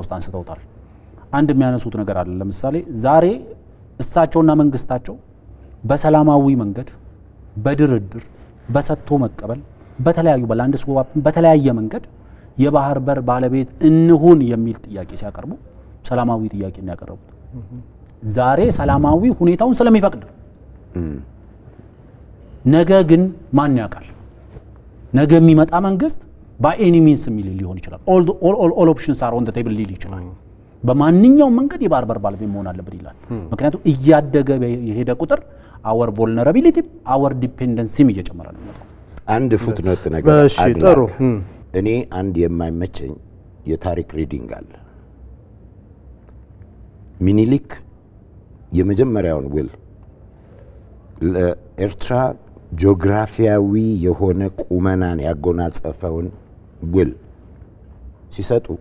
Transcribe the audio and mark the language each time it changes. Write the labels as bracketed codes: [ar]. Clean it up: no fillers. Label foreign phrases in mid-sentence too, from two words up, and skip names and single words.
[am] ውስጥ አንስተውታል። አንድ የሚያነሱት ነገር አለ። ለምሳሌ ዛሬ እሳቸውና መንግስታቸው በሰላማዊ መንገድ በድርድር በሰጥቶ መቀበል በተለያዩ [en] በland swap [am] በተለያየ መንገድ የባህር በር ባለቤት እንሁን የሚል ጥያቄ ሲያቀርቡ ሰላማዊ ጥያቄ ነው ያቀረቡት። ዛሬ ሰላማዊ ሁኔታውን ስለሚፈቅድ ነገ ግን ማን ያውቃል? ነገ የሚመጣ መንግስት [en] by any means [am] የሚል ሊሆን ይችላል። [en] all options are on the table [am] ሊል ይችላል። በማንኛውም መንገድ የባህር በር ባለቤት መሆን አለበት ይላል። ምክንያቱም እያደገ የሄደ ቁጥር [en] our vulnerability our dependency [am] እየጨመረ ነው የሚመጣው። አንድ ፉትኖት ነገር እሺ ጥሩ እኔ አንድ የማይመቸኝ የታሪክ ሪዲንግ አለ። ሚኒሊክ የመጀመሪያውን ውል ለኤርትራ ጂኦግራፊያዊ የሆነ ቁመናን ያጎናጸፈውን ውል ሲሰጡ